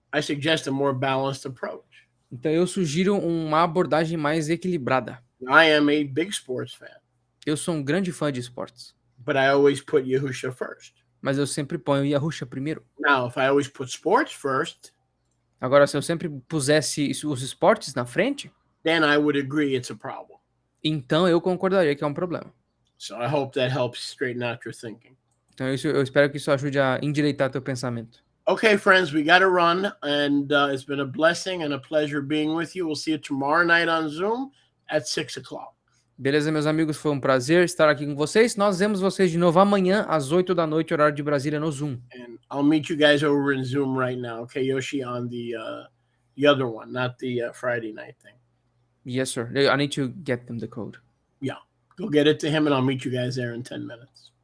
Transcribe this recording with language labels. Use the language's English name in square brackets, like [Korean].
[English] I suggest a more balanced approach. [Portuguese] Então eu sugiro uma abordagem mais equilibrada. [English] I am a big sports fan. [Portuguese] Eu sou um grande fã de esportes. [English] But I always put Yahusha first. [Portuguese] Mas eu sempre ponho Yahusha primeiro. [English] Now, if I always put sports first, [Portuguese] agora, se eu sempre pusesse os esportes na frente, [English] then I would agree it's a problem. [Portuguese] Então eu concordaria que é um problema. [English] So I hope that helps straighten out your thinking. [Portuguese] Então eu espero que isso ajude a endireitar teu pensamento. [English] Okay, friends, we got to run, and it's been a blessing and a pleasure being with you. We'll see you tomorrow night on Zoom at 6:00. [Portuguese] Beleza, meus amigos, foi um prazer estar aqui com vocês. Nós vemos vocês de novo amanhã às 8 da noite, horário de Brasília, no Zoom. [English] And I'll meet you guys over in Zoom right now, okay, Yoshi, on the other one, not the Friday night thing. Yes, sir. I need to get them the code. Yeah, go get it to him, and I'll meet you guys there in 10 minutes.